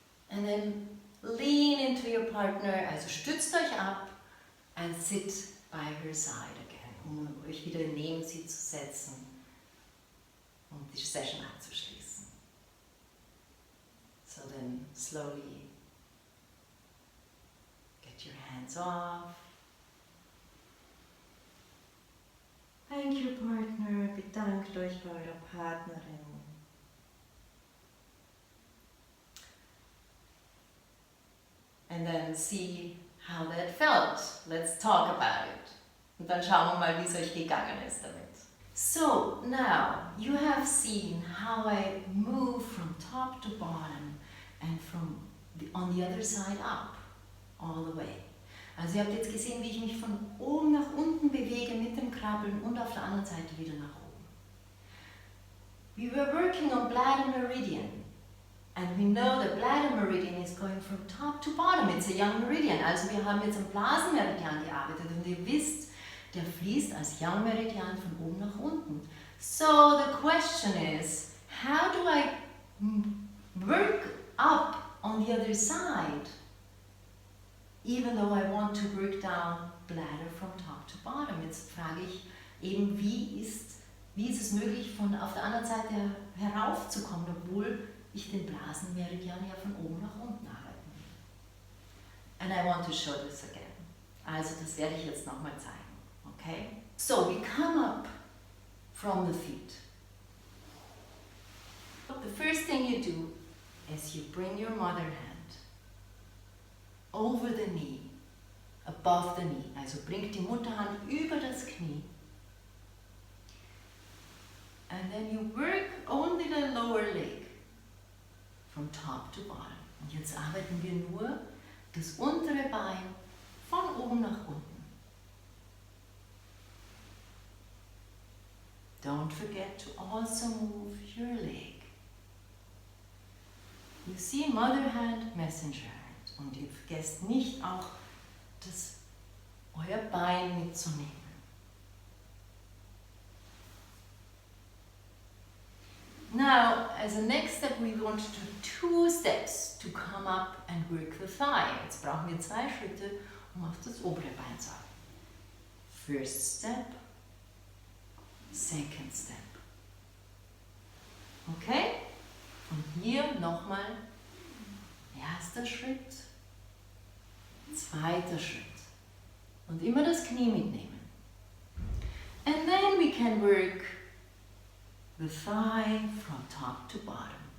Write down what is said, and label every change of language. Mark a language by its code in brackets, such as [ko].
[en] And then lean into your partner, [de] also stützt euch ab [en] and sit by her side again, [de] euch wieder neben sie zu setzen und die Session abzuschließen. [en] So then slowly get your hands off. Thank your partner, [de] bedankt euch bei eurer Partnerin. [en] And then see how that felt. Let's talk about it. [de] Und dann schauen wir mal, wie es euch gegangen ist damit. [en] So, now you have seen how I move from top to bottom and from on the other side up, all the way. [de] Also ihr habt jetzt gesehen, wie ich mich von oben nach unten bewege mit dem Krabbeln und auf der anderen Seite wieder nach oben. [en] We were working on bladder meridian. And we know the bladder meridian is going from top to bottom. It's a young meridian. [de] Also wir haben jetzt am Blasenmeridian gearbeitet und ihr wisst, der fließt als young meridian von oben nach unten. [en] So the question is, how do I work up on the other side, even though I want to work down bladder from top to bottom? [de] Jetzt frage ich eben, wie ist es möglich, von auf der anderen Seite heraufzukommen, obwohl ich den Blasenmeridian ja von oben nach unten arbeiten will. [en] And I want to show this again. [de] Also das werde ich jetzt nochmal zeigen. [en] Okay? So we come up from the feet. The first thing you do is you bring your mother hand over the knee, above the knee. [de] Also bringt die Mutterhand über das Knie. [en] And then you work only the lower leg. From top to bottom. [de] Und jetzt arbeiten wir nur das untere Bein von oben nach unten. [en] Don't forget to also move your leg. You see Mother Hand, Messenger Hand. [de] Und ihr vergesst nicht auch, euer Bein mitzunehmen. [en] Now, as a next step, we want to do 2 steps to come up and work the thigh. [de] Jetzt brauchen wir 2 Schritte, um auf das obere Bein zu haben. [en] First step, second step. [de] Okay? Und hier nochmal erster Schritt, zweiter Schritt. Und immer das Knie mitnehmen. [en] And then we can work the thigh from top to bottom.